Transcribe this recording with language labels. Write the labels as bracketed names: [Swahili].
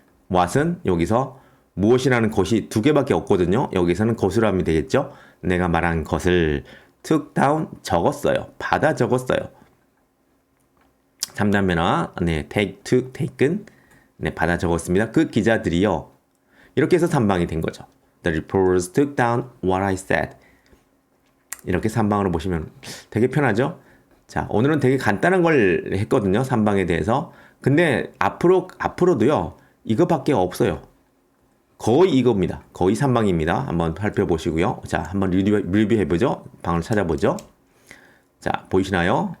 [Korean] what은 여기서 무엇이라는 것이 두 개밖에 없거든요. 여기서는 것으로 하면 되겠죠. 내가 말한 것을 [English] took down [Korean] 적었어요. 받아 적었어요. 3단면화 네, [English] taken [Korean] 네, 받아 적었습니다. 그 기자들이요. 이렇게 해서 3방이 된 거죠. [English] The reporters took down what I said. [Korean] 이렇게 3방으로 보시면 되게 편하죠? 자, 오늘은 되게 간단한 걸 했거든요. 3방에 대해서. 근데 앞으로도요. 이거밖에 없어요. 거의 이겁니다. 거의 3방입니다. 한번 살펴보시고요. 자, 한번 리뷰해보죠. 방을 찾아보죠. 자, 보이시나요?